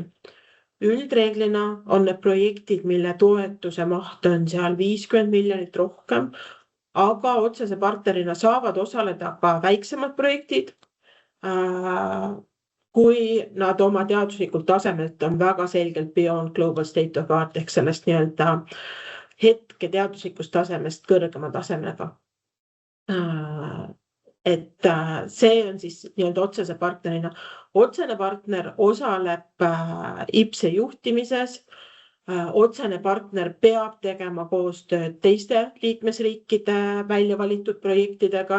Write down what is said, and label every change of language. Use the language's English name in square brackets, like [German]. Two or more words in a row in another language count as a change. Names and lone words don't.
[Estonian] Üldreeglina on need projektid, mille toetuse maht on seal 50 miljonit rohkem, aga otsese partnerina saavad osaleda ka väiksemad projektid, kui nad oma teaduslikult tasemelt on väga selgelt [English] beyond global state of art [Estonian] ehk sellest nii-öelda hetke teaduslikust tasemest kõrgema tasemega. Et see on siis nii-öelda otsese partnerina. Otsene partner osaleb IPSE juhtimises. Otsene partner peab tegema koostööd teiste liikmesriikide välja valitud projektidega.